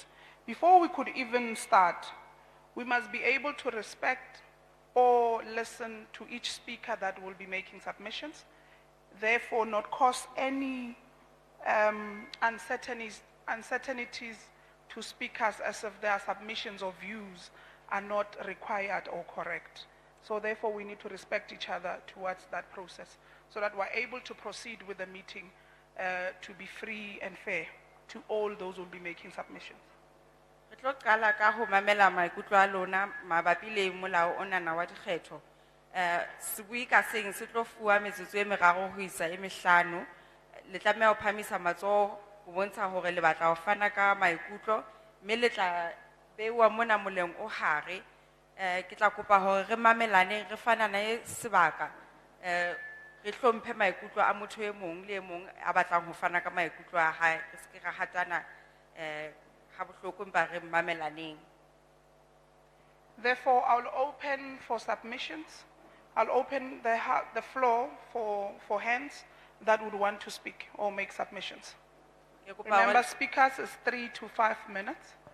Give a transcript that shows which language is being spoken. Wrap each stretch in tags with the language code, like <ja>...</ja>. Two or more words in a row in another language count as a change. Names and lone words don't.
<en>Before we could even start, we must be able to respect or listen to each speaker that will be making submissions, therefore not cause any uncertainties to speakers as if their submissions or views are not required or correct. So therefore we need to respect each other towards that process so that we're able to proceed with the meeting to be free and fair to all those who will be making submissions.</en> <st>Re tlo qala ka ho mamela maikutlo a lona mabapi le molao ona na wa dikgetho. Sebui ka seng se tlo fuwa metsotso e meraro ho isa e mehlano. Le tlameha ho phamisa matsoho ho bontsha hore le batla ho fana ka maikutlo, mme le tla bewa mona moleng o hare. Ke tla kopa hore re mamelane re fanane sebaka. Re hlomphe maikutlo a motho e mong le e mong a batlang ho fana ka maikutlo a hae. Re se ke ra hatana</st> <en>Therefore, I'll open for submissions. I'll open the floor for hands that would want to speak or make submissions. Remember, speakers is 3 to 5 minutes.</en>